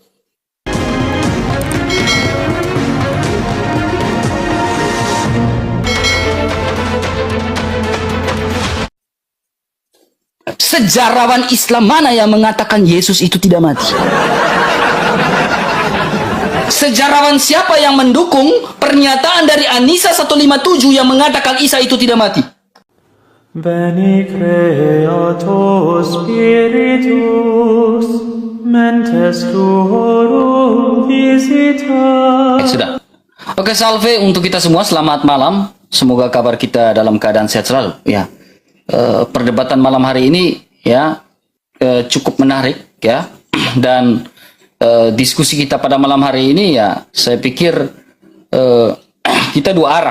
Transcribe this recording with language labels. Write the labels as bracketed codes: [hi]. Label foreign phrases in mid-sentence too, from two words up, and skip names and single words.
[id] Sejarawan Islam mana yang mengatakan Yesus itu tidak mati? Sejarawan siapa yang mendukung pernyataan dari An-Nisa 157 yang mengatakan Isa itu tidak mati? [la] Veni Creator Spiritus, mentes tuorum visita. [id] Sudah. Oke, salve untuk kita semua. Selamat malam. Semoga kabar kita dalam keadaan sehat selalu. Ya, perdebatan malam hari ini ya cukup menarik ya, dan diskusi kita pada malam hari ini ya, saya pikir kita dua arah.